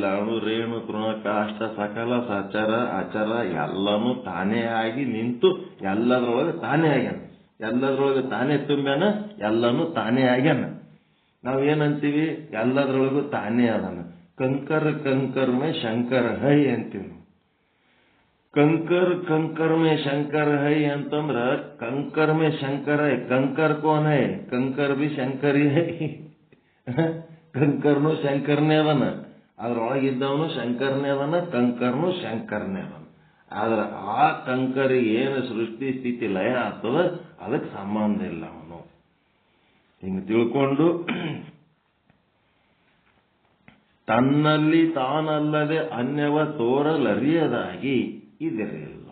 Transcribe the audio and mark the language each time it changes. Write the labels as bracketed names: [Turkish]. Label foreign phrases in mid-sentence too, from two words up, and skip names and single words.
[Kannada] ಅಣು ರೇಣು ತೃಣ ಕಾಷ್ಟ ಸಕಲ ಸಚರ ಅಚರ ಎಲ್ಲನೂ ತಾನೇ ಆಗಿ ನಿಂತು ಎಲ್ಲದರೊಳಗೆ ತಾನೇ ಆಗ್ಯಾನ. ಎಲ್ಲದರೊಳಗೆ ತಾನೇ ತುಂಬ್ಯಾನ, ಎಲ್ಲನೂ ತಾನೇ ಆಗ್ಯಾನ. ನಾವೇನಂತೀವಿ? ಎಲ್ಲದರೊಳಗೂ ತಾನೇ ಅದಾನ. [Hindi] कंकर में शंकर है [Kannada] ಅಂತೀವಿ. [Hindi] कंकर में शंकर है ಅಂತಂದ್ರ कंकर में शंकर है. कंकर कौन है? कंकर भी शंकर ही है. [Kannada] ಕಂಕರ್ನು ಶಂಕರನೇ ಅದನ, ಅದ್ರೊಳಗಿದ್ದವನು ಶಂಕರನೇ ಅದನ, ಕಂಕರ್ನು ಶಂಕರನೇ ಅದನ. ಆದ್ರೆ ಆ ಕಂಕರಿಗೆ ಏನು ಸೃಷ್ಟಿ ಸ್ಥಿತಿ ಲಯ ಆಗ್ತದ ಅದಕ್ಕೆ ಸಂಬಂಧ ಇಲ್ಲ. ಅವನು ಹಿಂಗೆ ತಿಳ್ಕೊಂಡು ತನ್ನಲ್ಲಿ ತಾನಲ್ಲದೆ ಅನ್ಯವ ತೋರಲರಿಯದಾಗಿ ಇದಿರಲಿಲ್ಲ.